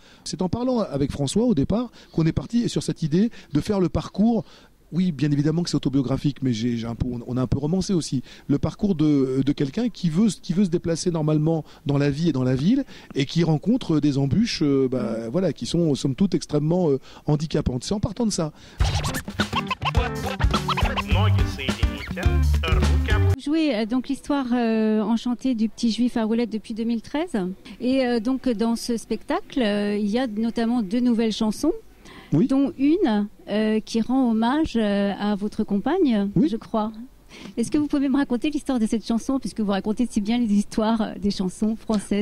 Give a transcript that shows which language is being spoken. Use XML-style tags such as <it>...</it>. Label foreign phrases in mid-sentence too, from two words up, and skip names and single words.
<fr>C'est en parlant avec François au départ qu'on est parti sur cette idée de faire le parcours. Oui, bien évidemment que c'est autobiographique, mais on a un peu romancé aussi. Le parcours de quelqu'un qui veut se déplacer normalement dans la vie et dans la ville, et qui rencontre des embûches voilà, qui sont somme toute extrêmement handicapantes. C'est en partant de ça.</fr> <ru>Ноги соедините, руки...</ru> <fr>Vous jouez donc l'histoire enchantée du Petit Juif à roulettes depuis 2013. Et donc dans ce spectacle, il y a notamment 2 nouvelles chansons. Oui. Dont une qui rend hommage à votre compagne, oui. je crois. Est-ce que vous pouvez me raconter l'histoire de cette chanson, puisque vous racontez si bien les histoires des chansons françaises ?</fr>